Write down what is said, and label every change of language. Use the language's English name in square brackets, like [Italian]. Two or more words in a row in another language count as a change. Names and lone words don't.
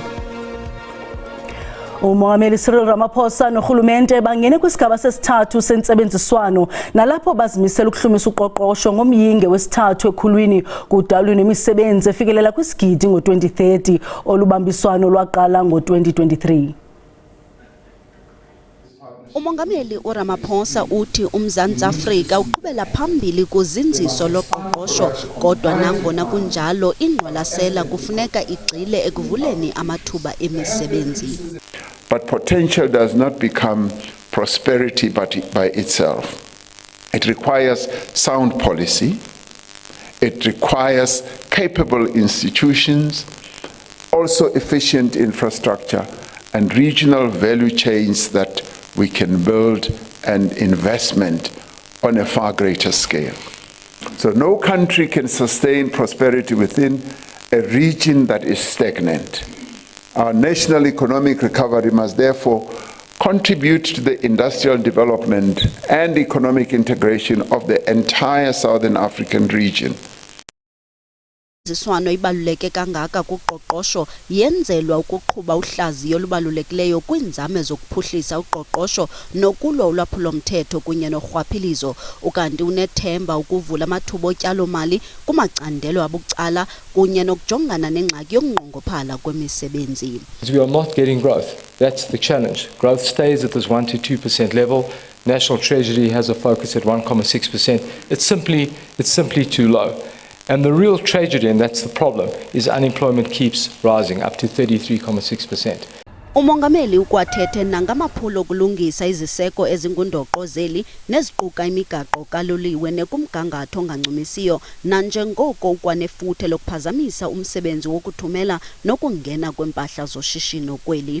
[Xhosa] Umongameli Cyril Ramaphosa noRhulumente bangene kwisigaba sesithathu sentsebenziswano nalapho bazimisela ukuhlumisa uqoqosho ngomyinge wesithathu ekhulwini kudalwe nemisebenzi efikelela kwisigidi ngo-2030 olubambiswano lwaqala ngo-2023. Umongameli uRamaphosa uthi uMzantsi Afrika uqhubela phambili kuzinziso loqoqosho kodwa nangona kunjalo ingqwalasela kufuneka igxile ekuvuleni amathuba emisebenzi. [English] But potential does not become prosperity by itself. It requires sound policy. It requires capable institutions, also efficient infrastructure and regional value chains that we can build, and investment on a far greater scale. So no country can sustain prosperity within a region that is stagnant. Our national economic recovery must therefore contribute to the industrial development and economic integration of the entire Southern African region. [Xhosa] Ziswano ibaluleke kangaka kuqoqosho yenzelwa ukuqhuba uhlaziyo olubalulekileyo kwinzame zokuphuhlisa uqoqosho nokulwa ulwaphulo-mthetho kunye norhwaphilizo ukanti unethemba ukuvula amathuba otyalo-mali kumacandelo abucala kunye nokujongana nengxaki yokunqongophala kwemisebenzi. [English] We are not getting growth. That's the challenge. Growth stays at this 1 to 2% level. National Treasury has a focus at 1.6%. It's simply too low. And the real tragedy, and that's the problem, is unemployment keeps rising up to 33.6%. [Xhosa] Umongameli ukwathethe nangamaphulo okulungisa iziseko ezingundoqo zeli neziquka imigaqo kaloliwe nekumgangatho ongancumisiyo nanjengoko ukwanefuthe lokuphazamisa umsebenzi wokuthumela nokungena kwempahla zoshishino kweli.